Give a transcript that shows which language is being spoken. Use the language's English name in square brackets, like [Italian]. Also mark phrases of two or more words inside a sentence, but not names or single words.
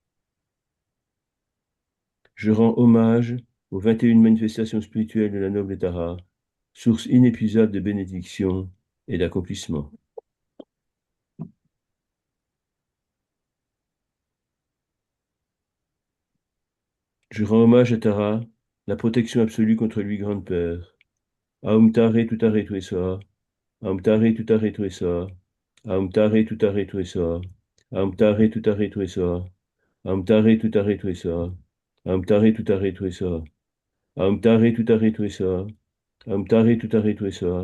[French] Je rends hommage aux 21 manifestations spirituelles de la noble Tara, source inépuisable de bénédiction et d'accomplissement. Je rends hommage à Tara, la protection absolue contre lui grande peur. [Sanskrit] ॐ तारे तुत्तारे तुरेस्वाहा, ॐ तारे तुत्तारे तुरेस्वाहा, ॐ तारे तुत्तारे तुरेस्वाहा, ॐ तारे तुत्तारे तुरेस्वाहा, ॐ तारे तुत्तारे तुरेस्वाहा, ॐ तारे तुत्तारे तुरेस्वाहा, ॐ तारे तुत्तारे तुरेस्वाहा, ॐतारे तुत्तारे तुरेस्वाहा.